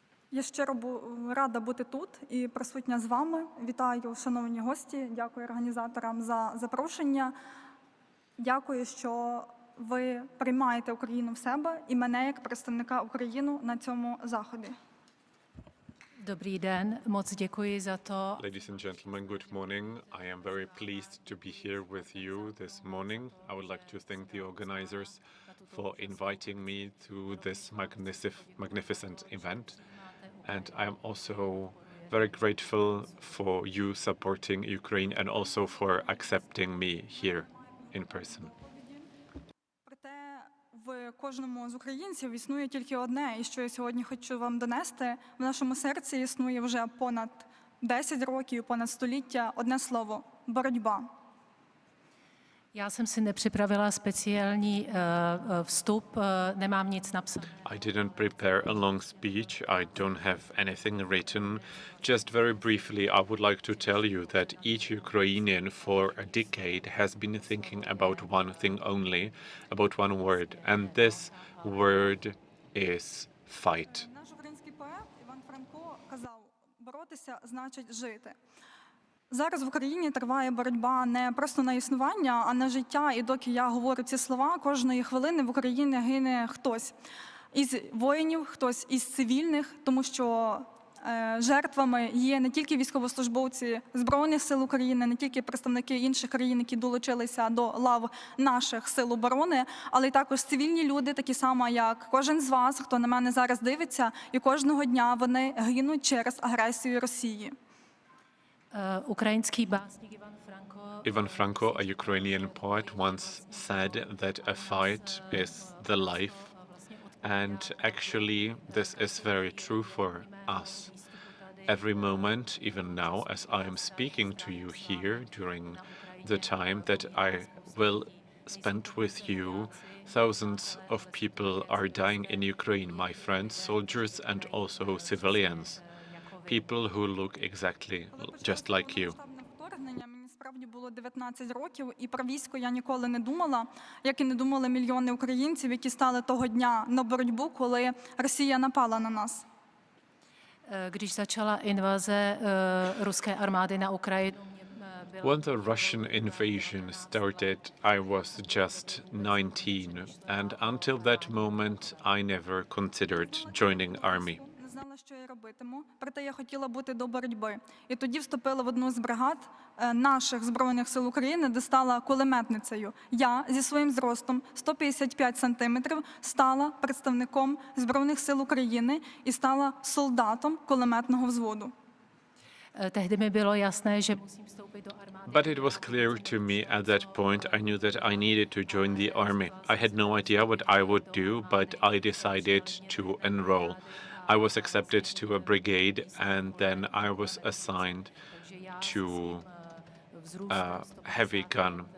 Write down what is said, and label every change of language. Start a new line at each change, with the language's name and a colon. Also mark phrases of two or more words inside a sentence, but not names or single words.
Ukrainian: Я щиро рада бути тут і присутня з вами. Вітаю, шановні гості, дякую організаторам за запрошення. Дякую, що ви приймаєте Україну в себе і мене як представника України на цьому заході.
Czech: Dobrý den, moc děkuji za to.
English: Ladies and gentlemen, good morning. I am very pleased to be here with you this morning. I would like to thank the organizers for inviting me to this magnificent event. And I am also very grateful for you supporting Ukraine and also for accepting me here in person.
Ukrainian: В кожному з українців існує тільки одне, і що я сьогодні хочу вам донести. В нашому серці існує вже понад 10 років, понад століття одне слово – боротьба.
Czech: Já jsem si nepřipravila speciální vstup, nemám nic napsané.
English: I didn't prepare a long speech. I don't have anything written. Just very briefly, I would like to tell you that each Ukrainian for a decade has been thinking about one thing only, about one word, and this word is fight.
Ukrainian: Наш український поет Іван Франко казав: боротися значить жити. Зараз в Україні триває боротьба не просто на існування, а на життя. І доки я говорю ці слова, кожної хвилини в Україні гине хтось із воїнів, хтось із цивільних, тому що жертвами є не тільки військовослужбовці Збройних сил України, не тільки представники інших країн, які долучилися до лав наших сил оборони, але й також цивільні люди, такі само, як кожен з вас, хто на мене зараз дивиться, і кожного дня вони гинуть через агресію Росії.
Czech: Ukrajinský básník
English: Ivan Franko, a Ukrainian poet, once said that a fight is the life. And actually, this is very true for us. Every moment, even now, as I am speaking to you here during the time that I will spend with you, thousands of people are dying in Ukraine, my friends, soldiers, and also civilians. People who look exactly just like you.
Ukrainian: Мені справді було 19 років, і про військо я ніколи не думала, як і не думали мільйони українців, які стали того дня на боротьбу, коли Росія напала на нас.
Czech: Když začala invaze ruské armády na Ukrajinu,
English: When the Russian invasion started, I was just 19, and until that moment, I never considered joining army.
Ukrainian: Не знала, що я робитиму, проте я хотіла бути до боротьби. І тоді вступила в одну з бригад наших Збройних сил України, де стала кулеметницею. Я зі своїм зростом 155 сантиметрів стала представником Збройних сил України і стала солдатом кулеметного взводу.
Czech: tehdy mi bylo jasné, že musím vstoupit do armády.
English: But it was clear to me at that point, I knew that I needed to join the army. I had no idea what I would do, but I decided to enroll. I was accepted to a brigade, and then I was assigned to a heavy gun.